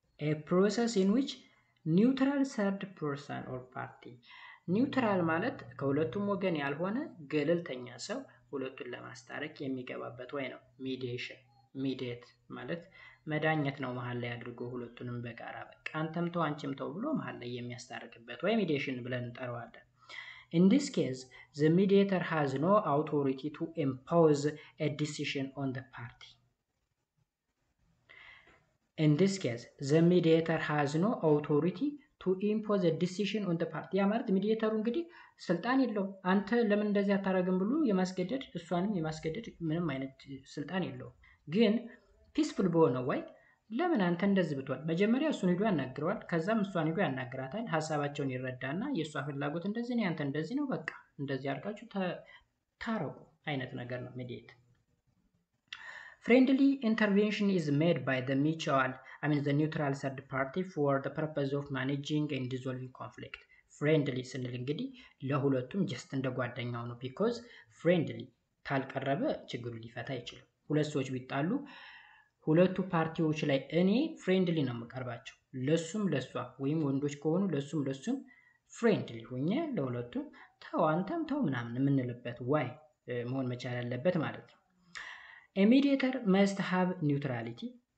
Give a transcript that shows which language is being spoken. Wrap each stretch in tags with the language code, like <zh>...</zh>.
<en>a process in which ኒውትራል ሰርድ ፐርሰን ኦር ፓርቲ።</en> <am>ኒውትራል ማለት ከሁለቱም ወገን ያልሆነ ገለልተኛ ሰው ሁለቱን ለማስታረቅ የሚገባበት ወይ ነው ሚዲዬሽን። ሚዲየት ማለት መዳኘት ነው፣ መሀል ላይ አድርጎ ሁለቱንም በጋራ በቃ አንተም ተው አንቺም ተው ብሎ መሀል ላይ የሚያስታርቅበት ወይ ሚዲዬሽን ብለን እንጠራዋለን።</am> <en>In this case, the mediator has no authority to impose a decision on the party. In this case, the mediator has no authority to impose a decision on the party.</en> <am>ያ ማለት ሚዲዬተሩ እንግዲህ ስልጣን የለውም። አንተ ለምን እንደዚህ አታረግም ብሎ የማስገደድ እሷንም የማስገደድ ምንም አይነት ስልጣን የለውም። ግን ፒስፉል በሆነ ወይ ለምን አንተ እንደዚህ ብትሆን መጀመሪያ እሱን ሄዶ ያናግረዋል። ከዛም እሷን ሄዶ ያናግራታል። ሀሳባቸውን ይረዳና የእሷ ፍላጎት እንደዚህ ነው፣ ያንተ እንደዚህ ነው፣ በቃ እንደዚህ አድርጋችሁ ታረቁ አይነት ነገር ነው ሚዲዬት።</am> <en>Friendly intervention is made by the the neutral third party for the purpose of managing and dissolving conflict.</en> <am>Friendly ስንል እንግዲህ ለሁለቱም ጀስት እንደ ጓደኛው ነው። ቢኮዝ ፍሬንድሊ ካልቀረበ ችግሩ ሊፈታ አይችልም። ሁለት ሰዎች ቢጣሉ ሁለቱ ፓርቲዎች ላይ እኔ ፍሬንድሊ ነው የምቀርባቸው፣ ለሱም ለሷ፣ ወይም ወንዶች ከሆኑ ለሱም ለሱም ፍሬንድሊ ሆኜ ለሁለቱም ተው አንተም ተው ምናምን የምንልበት ዋይ መሆን መቻል ያለበት ማለት ነው።</am> <en>A mediator must have neutrality,</en>